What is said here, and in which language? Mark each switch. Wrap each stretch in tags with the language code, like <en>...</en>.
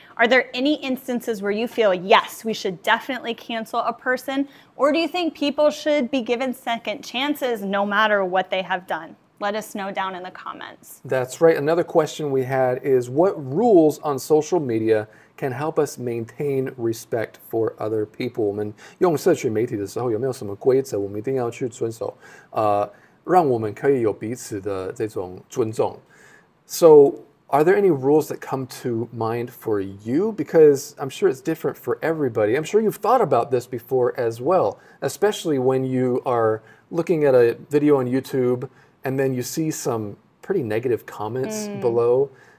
<en>Are there any instances where you feel, yes, we should definitely cancel a person? Or do you think people should be given second chances no matter what they have done? Let us know down in the comments. That's right. Another question we had is, what rules on social media can help us maintain respect for other people?</en> <zh>我们用社群媒体的时候，有没有什么规则我们一定要去遵守？让我们可以有彼此的这种尊重。</zh> <en>So, are there any rules that come to mind for you? Because I'm sure it's different for everybody. I'm sure you've thought about this before as well, especially when you are looking at a video on YouTube and then you see some pretty negative comments below.</en>